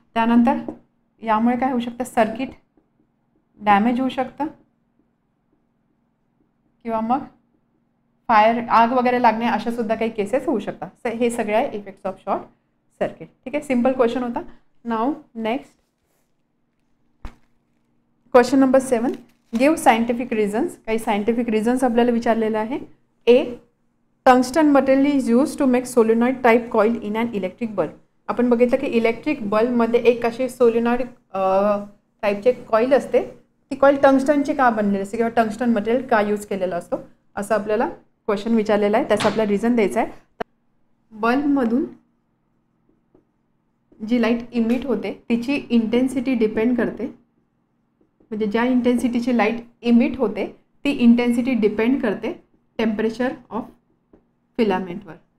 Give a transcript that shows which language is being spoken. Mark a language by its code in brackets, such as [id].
[mr] त्यानंतर यामुळे काय होऊ शकतं, सर्किट डॅमेज होऊ शकतं किंवा मग फायर, आग वगैरे लागणे अशा सुद्धा काही केसेस होऊ शकतात. हे सगळे आहे [en] Effects of short circuit. [mr] ठीक आहे, सिम्पल क्वेश्चन होता. [en] नाव next question number 7, give scientific reasons. [mr] काही सायंटिफिक रिझन्स आपल्याला विचारलेलं आहे. [en] A, tungsten material is use to make solenoid type coil in an electric bulb. [mr] आपण बघितलं की इलेक्ट्रिक बल्बमध्ये एक अशी सोलिनॉइड टाईपचे कॉईल असते. ती कॉईल टंगस्टनची का बनलेली असते किंवा टंगस्टन मटेरियल का यूज केलेलं असतो असं आपल्याला क्वेश्चन विचारलेला आहे. त्याचा आपल्याला रिझन द्यायचा आहे. बल्बमधून जी लाईट इमिट होते तिची इंटेन्सिटी डिपेंड करते, म्हणजे ज्या इंटेन्सिटीची लाईट इमिट होते ती इंटेन्सिटी डिपेंड करते टेम्परेचर ऑफ फिलामेंटवर.